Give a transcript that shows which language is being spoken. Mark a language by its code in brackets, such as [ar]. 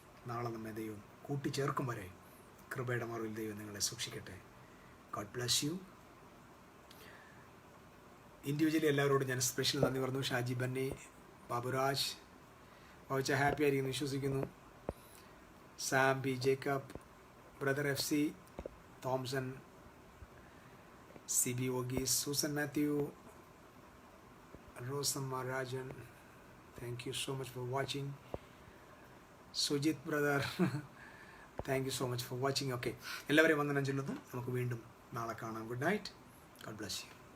[ml] നാളെ നമ്മെ ദൈവം കൂട്ടിച്ചേർക്കും വരെ കൃപയുടെ മറവിൽ ദൈവം നിങ്ങളെ സൂക്ഷിക്കട്ടെ. [en] God bless you. [ml] ഇൻഡിവിജ്വലി എല്ലാവരോടും ഞാൻ സ്പെഷ്യൽ നന്ദി പറഞ്ഞു. ഷാജി ബന്നി, ബാബുരാജ് വായിച്ച ഹാപ്പി ആയിരിക്കുന്നു വിശ്വസിക്കുന്നു. [en] Sam B Jacob, brother FC Thomson, CB Ogis, Susan Matthew, Rosamma Rajan, thank you so much for watching. Sujit brother, thank you so much for watching. [ml] Okay, എല്ലാവരെയും വന്ദനം ചൊല്ലുന്നു. നമുക്ക് വീണ്ടും നാളെ കാണാം. [en] Good night. God bless you.